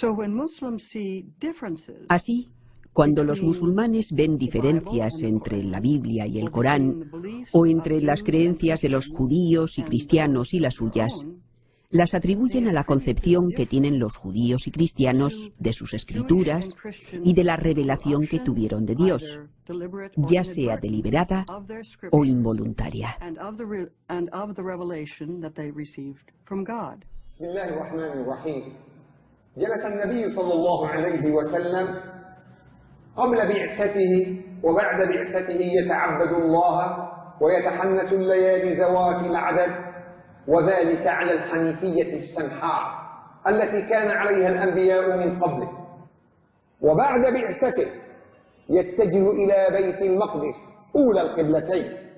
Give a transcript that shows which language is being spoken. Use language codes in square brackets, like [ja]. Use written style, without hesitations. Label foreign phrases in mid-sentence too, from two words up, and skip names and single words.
[es] Así, cuando los musulmanes ven diferencias entre la Biblia y el Corán, o entre las creencias de los judíos y cristianos y las suyas, las atribuyen a la concepción que tienen los judíos y cristianos de sus escrituras y de la revelación que tuvieron de Dios, ya sea deliberada o involuntaria. [ar] قبل بعثته وبعد بعثته يتعبد الله ويتحنس الليالي ذوات العدد وذلك على الحنيفية السمحاء التي كان عليها الأنبياء من قبله وبعد بعثته يتجه إلى بيت المقدس أولى القبلتين